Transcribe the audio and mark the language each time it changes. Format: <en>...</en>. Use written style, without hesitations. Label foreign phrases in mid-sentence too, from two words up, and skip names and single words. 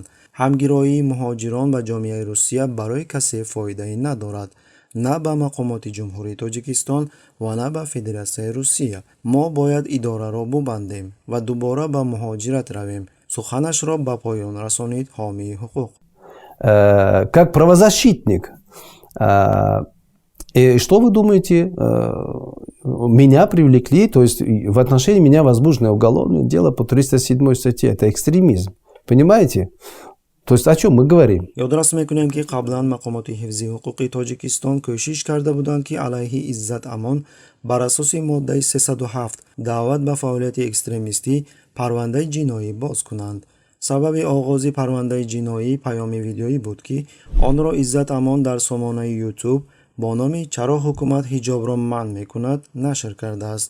<tg>ҳамгироии муҳоҷирон ба ҷомеаи Русия барои касе фоидаи надорад, на ба мақомоти ҷумҳурии Тоҷикистон ва на ба Федератсияи Русия. мо бояд идораро бубандем ва дубора ба муҳоҷират равем. суханашро ба поён расонид ҳомии ҳуқуқ.</tg> <ru>Как правозащитник, и что вы думаете, меня привлекли, то есть в отношении меня возбуждено уголовное дело по 307 статье, это экстремизм, понимаете? То есть о чем мы говорим?</ru> <tg>ёдрас мекунем, ки қаблан мақомоти ҳифзи ҳуқуқи Тоҷикистон кӯшиш карда буданд, ки алайҳи Иззат Амон бар асоси моддаи 307 даъват ба фаъолияти экстремистӣ парвандаи ҷиноӣ боз кунанд. сабаби оғози парвандаи ҷиноӣ паёми видеоӣ буд, ки онро Иззат Амон дар сомонаи YouTube бо номи «Чаро ҳукумат ҳиҷобро манъ мекунад» нашр кардааст.</tg>